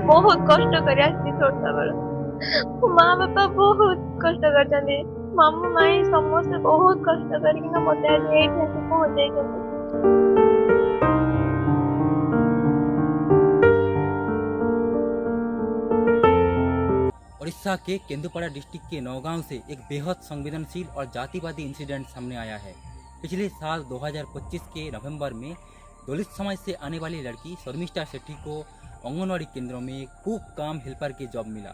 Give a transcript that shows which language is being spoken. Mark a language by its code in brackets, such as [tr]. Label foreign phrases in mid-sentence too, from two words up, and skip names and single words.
[or] ବହୁତ କଷ୍ଟ କରି ଆସିଛି ଛୋଟ ବେଳୁ। ମୋ ମା ବାପା ବହୁତ କଷ୍ଟ କରିଛନ୍ତି, ମାମୁଁ ମାଇଁ ସମସ୍ତେ ବହୁତ କଷ୍ଟ କରିକିନା ମତେ ଆଜି ଏଇଠି ଆସି ପହଞ୍ଚେଇଛନ୍ତି। [hi] उड़ीसा के केंदुपड़ा डिस्ट्रिक्ट के नौगांव से एक बेहद संवेदनशील और जातिवादी इंसिडेंट सामने आया है। पिछले साल 2025 के नवंबर में दलित समाज से आने वाली लड़की शर्मिष्ठा शेट्टी को आंगनवाड़ी केंद्रों में [en] cook cum helper [hi] के जॉब मिला।